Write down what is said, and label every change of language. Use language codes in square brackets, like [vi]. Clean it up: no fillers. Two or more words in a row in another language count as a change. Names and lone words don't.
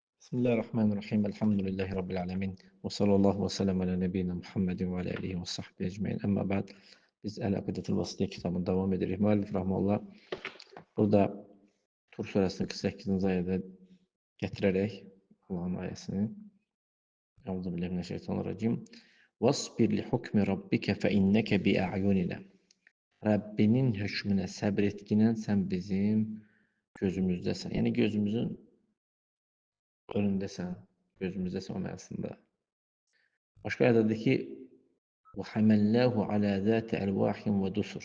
[ar] بسم الله الرحمن الرحيم. الحمد لله رب العالمين. وصلى الله وسلم على نبينا محمد وعلى آله وصحبه أجمعين. أما بعد. [az] Biz Əl-Əqidətül Vasitiyyə kitabını davam edirik. Müəllif rahmetullah burada Tur surəsinin 48-ci ayədə gətirərək Allahın ayəsini [ar] أعوذ بالله من الشيطان الرجيم. واصبر لحكم ربك فإنك بأعيننا. [az] Rəbbinin hökmünə səbr etkinən sən bizim gözümüzdəsən. Yəni gözümüzün önündəsən, gözümüzdəsən o mənasında. Başqa ayədə deyir ki, [ar] وحملناه على ذات ألواح ودسر.